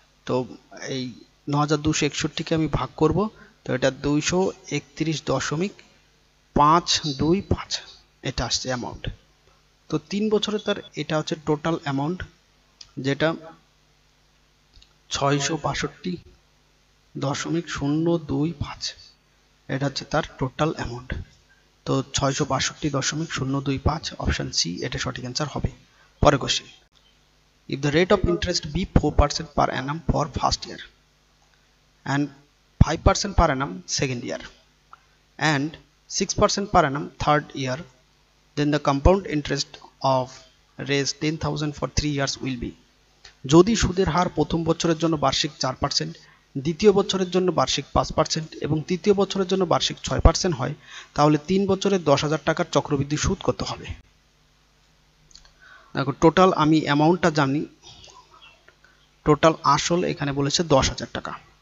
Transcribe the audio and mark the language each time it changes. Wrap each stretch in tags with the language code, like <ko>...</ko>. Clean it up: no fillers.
<bn>তো এই 9261 কে আমি ভাগ করব, তো এটা 231.525, এটা আসছে অ্যামাউন্ট। তো 3 বছরে তার এটা হচ্ছে টোটাল অ্যামাউন্ট, যেটা 662.025, এটা হচ্ছে তার টোটাল অ্যামাউন্ট। তো 662.025, অপশন সি এটা সঠিক অ্যান্সার হবে। পরের question,</bn> <en>if the rate of interest be 4% per annum for first year and 5% per annum second year and 6% per annum third year, then the compound interest of raise 10,000 for 3 years will be.</en> <bn>যদি সুদের হার প্রথম বছরের জন্য বার্ষিক 4%, দ্বিতীয় বছরের জন্য বার্ষিক 5% এবং তৃতীয় বছরের জন্য বার্ষিক 6% হয়, তাহলে 3 বছরে 10,000 টাকার চক্রবৃদ্ধি সুদ কত হবে? দেখো, টোটাল আমি অ্যামাউন্টটা জানি, টোটাল আসল এখানে বলেছে 10,000 টাকা।</bn>